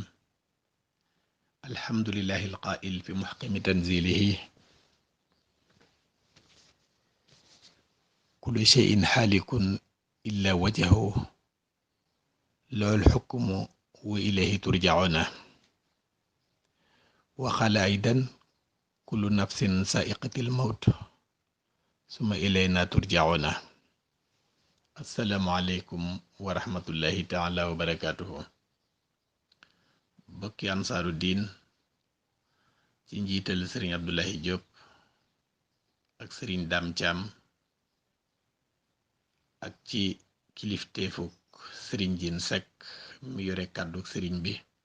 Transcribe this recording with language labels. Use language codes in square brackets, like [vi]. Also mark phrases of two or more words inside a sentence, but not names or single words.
[ar] الحمد لله القائل في محكم تنزيله: كل شيء حالك إلا وجهه له الحكم وإليه ترجعون. وقال أيضا: كل نفس سائقة الموت ثم إلينا ترجعون. السلام عليكم ورحمة الله تعالى وبركاته. [wo] bokki ansaaru diin ci njiital sëriñ Abdoulahi Diop ak sëriñ Dame Thiam ak ci kilifteefuk sëriñ Jin Seck mi yore kàdduk sëriñ bi